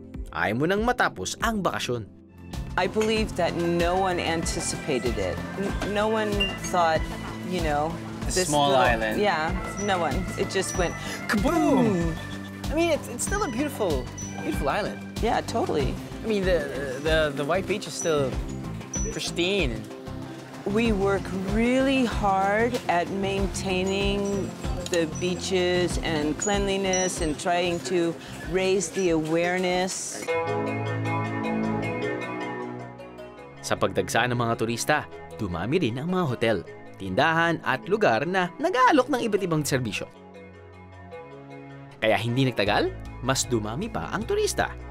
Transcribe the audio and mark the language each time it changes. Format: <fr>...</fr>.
<tl>Ayaw mo nang matapos ang bakasyon.</tl> <en>I believe that no one anticipated it. No one thought, you know, this small little, island. Yeah, no one. It just went Kaboom! I mean, it's still a beautiful island. Yeah, totally. I mean, the white beach is still pristine. We work really hard at maintaining the beaches and cleanliness and trying to raise the awareness.</en> <tl>Sa pagdagsa ng mga turista, dumami rin ang mga hotel, tindahan at lugar na nag-aalok ng iba't ibang serbisyo. Kaya hindi nagtagal, mas dumami pa ang turista.</tl>